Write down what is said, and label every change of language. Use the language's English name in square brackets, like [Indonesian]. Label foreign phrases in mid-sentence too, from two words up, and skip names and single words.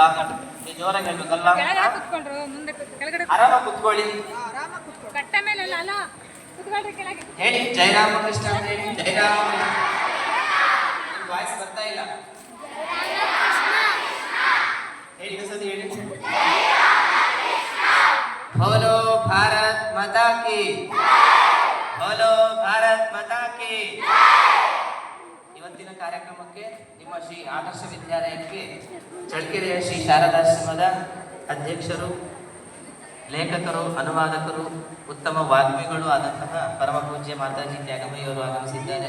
[Kannada] ನೀವು ಜೋರಾಗಿ ಹೇಳ್ಬೇಕಲ್ವಾ? ಆರಾಮಾಗಿ ಕುತ್ಕೊಳ್ಳಿ. ಹೇಳಿ ಜಯ ರಾಮಕೃಷ್ಣ ಅಂತ ಹೇಳಿ. ಜಯ ರಾಮಕೃಷ್ಣ. ವಾಯ್ಸ್ ಬರ್ತಾ ಇಲ್ಲ. ಹೇಳಿ ಇನ್ನೊಂದ್ಸತಿ ಹೇಳಿ. [Hindi] बोलो भारत माता की, बोलो भारत माता की. [Kannada] ಇವತ್ತಿನ ಕಾರ್ಯಕ್ರಮಕ್ಕೆ ನಿಮ್ಮ ಶ್ರೀ ಆದರ್ಶ ವಿದ್ಯಾಲಯಕ್ಕೆ ಚಳ್ಳಕೆರೆಯ ಶ್ರೀ ಶಾರದಾಶ್ರಮದ ಅಧ್ಯಕ್ಷರು, ಲೇಖಕರು, ಅನುವಾದಕರು, ಉತ್ತಮ ವಾಗ್ಮಿಗಳು ಆದಂತಹ ಪರಮ ಪೂಜ್ಯ ಮಾತಾಜಿ ತ್ಯಾಗಮಯ್ಯವರು ಆಗಮಿಸಿದ್ದಾರೆ.